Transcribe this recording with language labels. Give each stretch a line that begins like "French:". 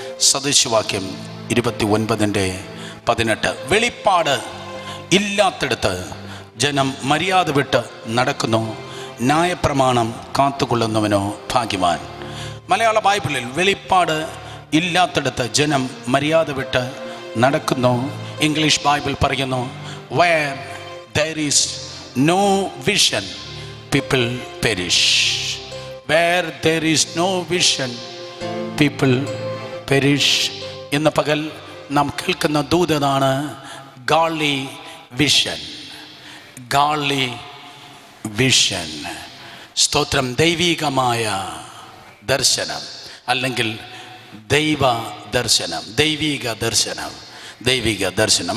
Malayalam: സദൃശവാക്യം 29:18. വെളിപ്പാട് ഇല്ലാത്തിടത്ത് ജനം മര്യാദ വിട്ട് നടക്കുന്നു, ന്യായപ്രമാണം കാത്തുകൊള്ളുന്നവനോ ഭാഗ്യവാൻ. മലയാള ബൈബിളിൽ വെളിപ്പാട് ഇല്ലാത്തിടത്ത് ജനം മര്യാദ വിട്ട് നടക്കുന്നു. ഇംഗ്ലീഷ് ബൈബിൾ പറയുന്നു,
English: where there is no vision, people perish. Where there is no vision, people perish.
Malayalam: ഇന്ന് പകൽ നാം കേൾക്കുന്ന ദൂതാണ് ഗാഡ്ലി വിഷൻ. Godly vision. സ്തോത്രം. ദൈവികമായ ദർശനം, അല്ലെങ്കിൽ ദൈവ ദർശനം, ദൈവിക ദർശനം, ദൈവിക ദർശനം.